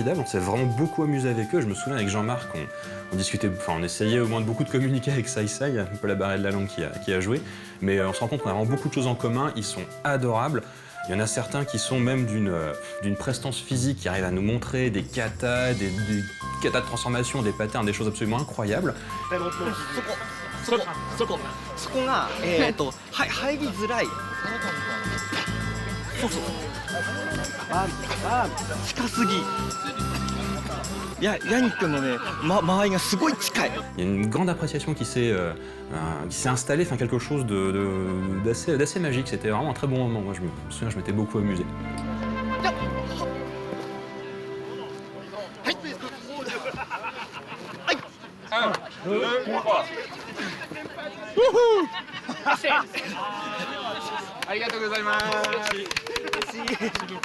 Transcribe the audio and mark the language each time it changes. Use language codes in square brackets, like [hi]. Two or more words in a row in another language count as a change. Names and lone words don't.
[fr] On s'est vraiment beaucoup amusé avec eux. Je me souviens avec Jean-Marc, on discutait, enfin on essayait au moins de beaucoup de communiquer avec Sai Sai, un peu la barrière de la langue qui a joué. Mais on se rend compte qu'on a vraiment beaucoup de choses en commun, ils sont adorables. Il y en a certains qui sont même d'une prestance physique, qui arrivent à nous montrer des katas, des katas de transformation, des patterns, des choses absolument incroyables. [ja] そこが入りづらい。そうそう。近すぎ。いや、ヤニックのね、間合いがすごい近い。 [fr] Il y a une grande appréciation qui s'est installée, enfin quelque chose d'assez magique. C'était vraiment un très bon moment. Moi, je me souviens, je m'étais beaucoup amusé. Wouhou! [ja] ありがとうございます。